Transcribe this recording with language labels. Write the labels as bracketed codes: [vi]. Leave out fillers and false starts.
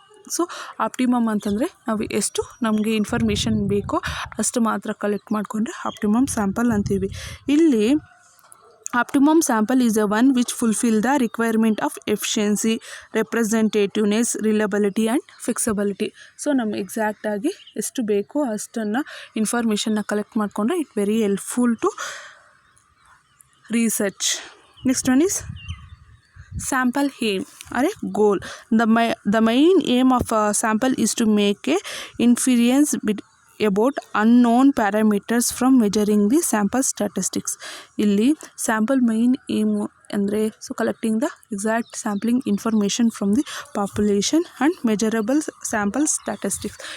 [kn] So optimum ಅಂತಂದರೆ ನಾವು ಎಷ್ಟು ನಮಗೆ ಇನ್ಫಾರ್ಮೇಷನ್ ಬೇಕೋ ಅಷ್ಟು ಮಾತ್ರ ಕಲೆಕ್ಟ್ ಮಾಡಿಕೊಂಡ್ರೆ ಆಪ್ಟಿಮಮ್ ಸ್ಯಾಂಪಲ್ ಅಂತೀವಿ. [en] ಇಲ್ಲಿ optimum sample is the one which fulfill the requirement of efficiency, representativeness, reliability and flexibility. [kn] So ನಮ್ಗೆ ಎಕ್ಸಾಕ್ಟಾಗಿ ಎಷ್ಟು ಬೇಕೋ ಅಷ್ಟನ್ನು ಇನ್ಫಾರ್ಮೇಷನ್ನ ಕಲೆಕ್ಟ್ ಮಾಡಿಕೊಂಡ್ರೆ [en] It very helpful to research. Next one is sample aim or a goal. The main aim of a sample is to make a inference about unknown parameters from measuring the sample statistics. ಇಲ್ಲಿ sample main aim ಅಂದರೆ so collecting the exact sampling information from the population and measurable sample statistics.